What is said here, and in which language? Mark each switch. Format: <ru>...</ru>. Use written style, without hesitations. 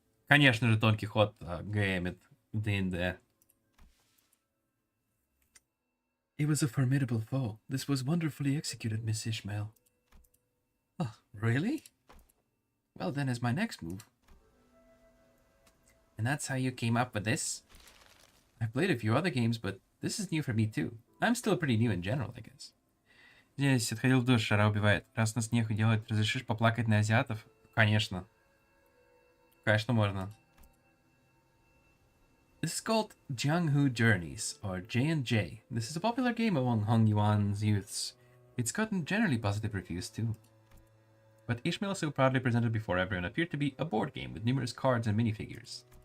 <ru>Конечно же, Дон Кихот геймит в D&D.</ru> <en>It was a formidable foe. This was wonderfully executed, Miss Ishmael. Oh, really? Well, then is my next move. And that's how you came up with this? I've played a few other games, but this is new for me too. I'm still pretty new in general, I guess.</en> <ru>Здесь отходил в душ, жара убивает. Раз нас нехуй делать, разрешишь поплакать на азиатов? Конечно. Конечно, можно.</ru> <en>This is called Jianghu Journeys, or J&J. This is a popular game among Hong Yuan's youths. It's gotten generally positive reviews too. But Ishmael, so proudly presented before everyone, appeared to be a board game with numerous cards and minifigures.</en>